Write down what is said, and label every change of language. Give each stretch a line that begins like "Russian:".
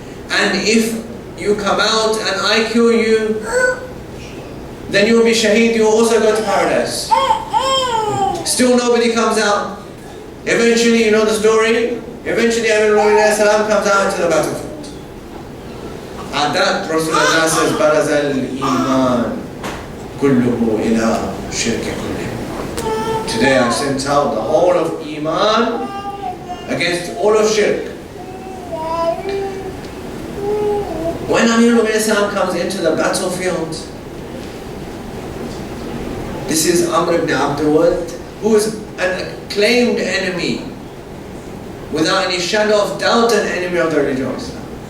English: And if you come out and I kill you, then you will be shaheed, you will also go to paradise. Still nobody comes out. Eventually, you know the story, eventually Amir al-Mu'minin salam comes out into the battlefield. At that, Rasulullah says,
Arabic: بَرَزَ الْإِيمَانِ كُلُّهُ إِلَىٰ شِرْكِ كُلِّهِ.
English: Today I've sent out the whole of Iman against all of shirk. When Amir al-Mu'minin salam comes into the battlefield, this is Amr ibn Abdul, who is an acclaimed enemy, without any shadow of doubt an enemy of the religion of Islam.